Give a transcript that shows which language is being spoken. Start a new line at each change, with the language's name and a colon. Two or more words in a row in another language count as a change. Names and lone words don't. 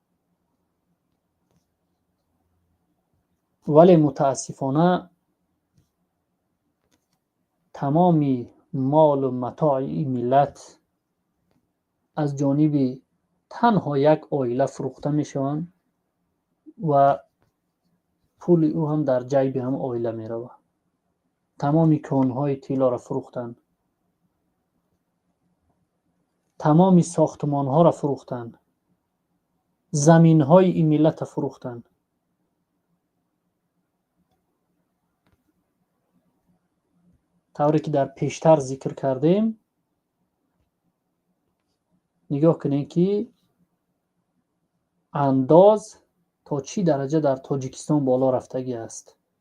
Tajik: вале мутаассифона тамоми молу матоъи ин миллат аз ҷониби танҳо як оила фурӯхта мешаванд ва пули ӯ ҳам дар ҷайби ҳам оила меравад. тамоми конҳои тиллоро фурӯхтанд.
Persian: تمام ساختمان ها را فروختند، زمین های این ملت را فروختند. طوری که در پیشتر ذکر کردیم، نگاه کنین که انداز تا چی درجه در تاجیکستان بالا رفتگی است.